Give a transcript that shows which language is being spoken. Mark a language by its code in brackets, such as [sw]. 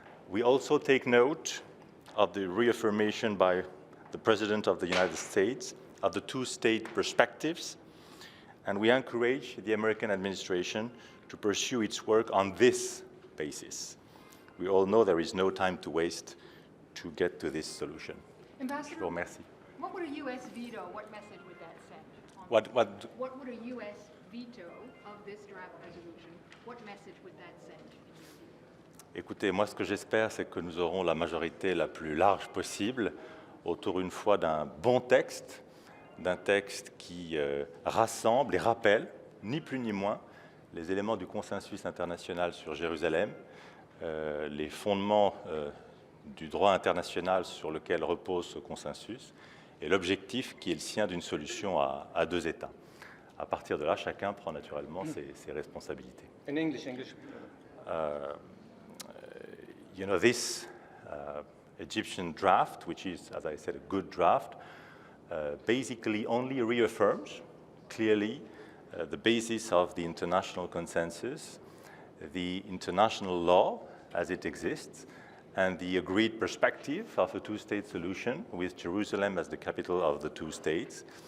[en] We also take note of the reaffirmation by the President of the United States of the two-state perspectives, and we encourage the American administration to pursue its work on this basis. We all know there is no time to waste to get to this solution. Ambassador, [fr] Merci. [en] what would a U.S. veto, what message would that send? What would a U.S. veto of this draft resolution, what message would that send? [fr] Écoutez, moi ce que j'espère, c'est que nous aurons la majorité la plus large possible autour une fois d'un bon texte, d'un texte qui rassemble et rappelle, ni plus ni moins, les éléments du consensus international sur Jérusalem, les fondements du droit international sur lequel repose ce consensus, et l'objectif qui est le sien d'une solution à deux États. À partir de là, chacun prend naturellement ses responsabilités. [en] In English. You know, this Egyptian draft, which is, as I said, a good draft, basically only reaffirms clearly the basis of the international consensus, the international law as it exists, and the agreed perspective of a two-state solution with Jerusalem as the capital of the two states.